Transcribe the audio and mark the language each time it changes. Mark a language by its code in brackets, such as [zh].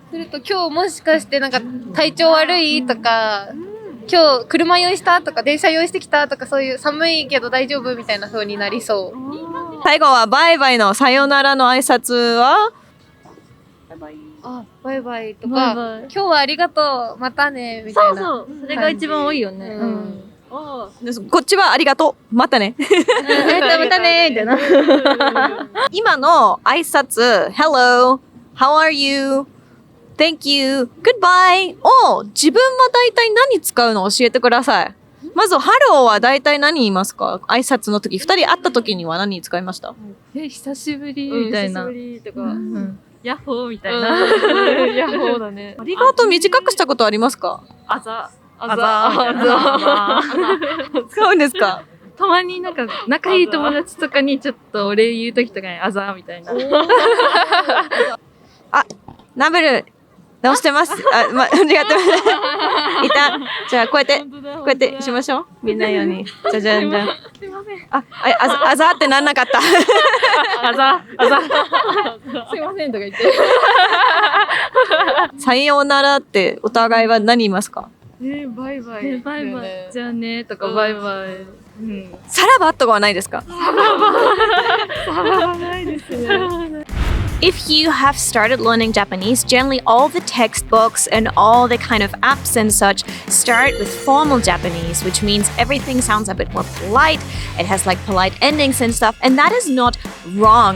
[ja] すると今日もしかしてなんか体調悪いとか、今日車用意したとか電車用意してきたとかそういう寒いけど大丈夫みたいな風になりそう。最後はバイバイのさよならの挨拶はバイバイとかバイバイ今日はありがとうまたねみたいな。そう。それが一番多いよね。こっちはありがとうまたねまたねみたいな。今の挨拶 [en] Hello, how are you? Thank you, goodbye [ja] を自分は大体何使うの教えてください。まず Hello は大体何言いますか？挨拶の時、2人会った時には何に使いました？久しぶりみたいな。久しぶりとか。ヤッホーみたいな。ヤッホーだね。ありがとう短くしたことありますか？あざ。あざみたいな。使うんですか？たまになんか仲いい友達とかにちょっとお礼言うときとかにあざみたいな。ナベル直してます。間違ってます。一旦じゃあこうやってしましょう。見ないように。じゃじゃんじゃん。すいません。あざってなんなかった。あざ。すいませんとか言って。さようならってお互いは何言いますか？バイバイ。バイバイ。じゃあねとかバイバイ。さらばとかはないですか？ [en] If you have started learning Japanese, generally all the textbooks and all the kind of apps and such start with formal Japanese, which means everything sounds a bit more polite. It has like polite endings and stuff, and that is not wrong.